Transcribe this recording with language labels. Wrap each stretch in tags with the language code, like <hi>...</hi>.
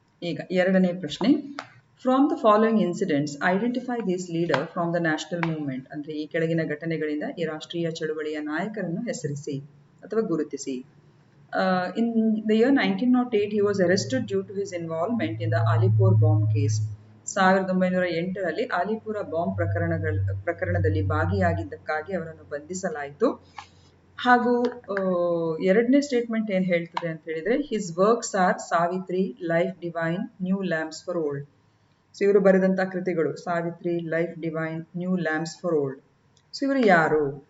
<kn>ಈಗ ಎರಡನೇ ಪ್ರಶ್ನೆ,</kn> <en>From the following incidents identify this leader from the national movement.</en> <kn>ಅಂದ್ರೆ ಈ ಕೆಳಗಿನ ಘಟನೆಗಳಿಂದ ಈ ರಾಷ್ಟ್ರೀಯ ಚಳುವಳಿಯ ನಾಯಕರನ್ನು ಹೆಸರಿಸಿ ಅಥವಾ ಗುರುತಿಸಿ.</kn> <en>In the year 1908 he was arrested due to his involvement in the Alipur bomb case.</en> <kn>1908ರಲ್ಲಿ ಆಲಿಪುರ bomb ಪ್ರಕರಣದಲ್ಲಿ ಭಾಗಿಯಾಗಿದ್ದಕ್ಕಾಗಿ ಅವರನ್ನು ಬಂಧಿಸಲಾಯಿತು. ಹಾಗೂ ಎರಡನೇ ಸ್ಟೇಟ್ಮೆಂಟ್ ಏನ್ ಹೇಳ್ತದೆ ಅಂತ ಹೇಳಿದ್ರೆ,</kn> <en>His works are Savitri, Life Divine, New Lamps for Old.</en> <kn>So ಇವರು ಬರೆದಂತಹ ಕೃತಿಗಳು Savitri, life divine, new lamps for old. So ಇವರು ಯಾರು?</kn>